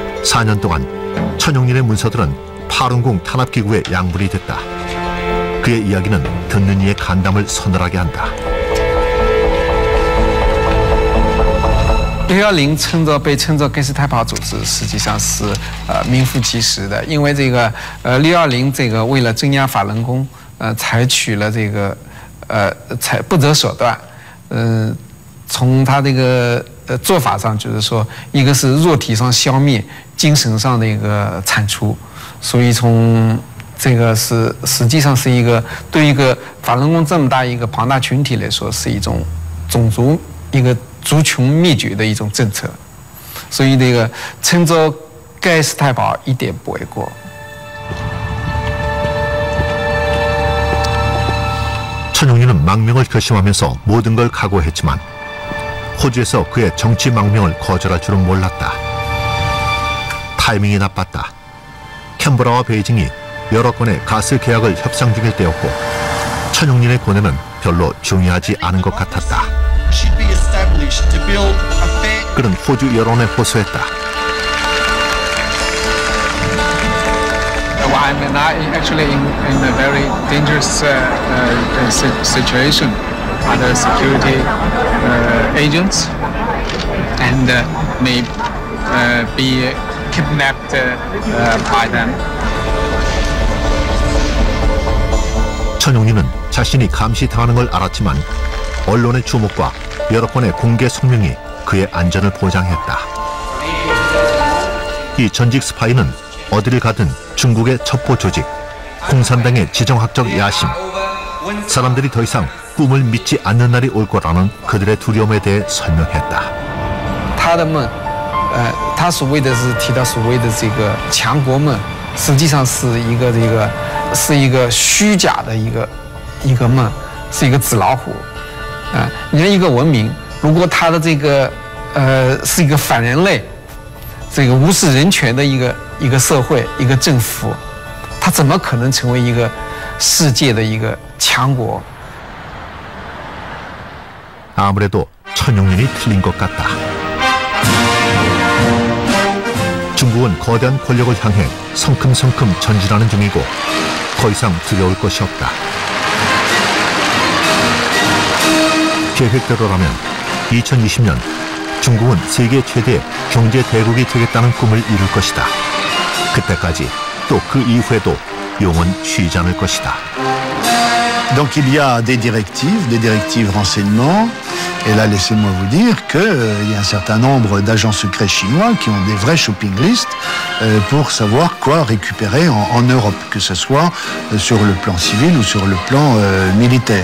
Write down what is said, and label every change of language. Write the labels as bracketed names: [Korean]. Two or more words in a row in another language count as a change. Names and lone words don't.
[Korean] 4년 동안 천용린의 문서들은 파룬궁 탄압기구의 양분이 됐다. 그의 이야기는 듣는 이의 간담을 서늘하게 한다. [Chinese] 610 称作被称作盖世太保组织，实际上是名副其实的，因为这个610这个为了镇压法轮功，采取了这个才不择手段，从他这个做法上就是说，一个是肉体上消灭，精神上的一个铲除，所以从这个是实际上是一个对一个法轮功这么大一个庞大群体来说，是一种种族一个族群灭绝的一种政策，所以这个称作盖世太保一点不为过。 [Korean] 천용린은 망명을 결심하면서 모든 걸 각오했지만 호주에서 그의 정치 망명을 거절할 줄은 몰랐다. 타이밍이 나빴다. 캔버라와 베이징이 여러 건의 가스 계약을 협상 중일 때였고 천용린의 고뇌는 별로 중요하지 않은 것 같았다. 그는 호주 여론에 호소했다. [English] I'm actually in a very dangerous situation. Other security agents and may be kidnapped by them. [Korean] 천용린은 자신이 감시당하는 걸 알았지만 언론의 주목과 여러 건의 공개 성명이 그의 안전을 보장했다. 이 전직 스파이는 어디를 가든 중국의 첩보 조직, 공산당의 지정학적 야심, 사람들이 더 이상 꿈을 믿지 않는 날이 올 거라는 그들의 두려움에 대해 설명했다. [Chinese] 他的梦，他所谓的是提到所谓的这个强国梦，实际上是一个虚假的一个梦，是一个纸老虎。你看一个文明，如果他的这个是一个反人类，这个无视人权的一个社会一个政府，他怎么可能成为一个世界的一个强国？ [Korean] 아무래도 천용린이 틀린 것 같다. 중국은 거대한 권력을 향해 성큼성큼 전진하는 중이고 더 이상 두려울 것이 없다. 계획대로라면 2020년 중국은 세계 최대 경제 대국이 되겠다는 꿈을 이룰 것이다. 그때까지 또 그 이후에도 용은 쉬지 않을 것이다. [French] Donc il y a des directives renseignement, et là laissez-moi vous dire qu'il y a un certain nombre d'agents secrets chinois qui ont des vrais [English] shopping lists [French] pour savoir quoi récupérer en Europe, que ce soit sur le plan civil ou sur le plan militaire.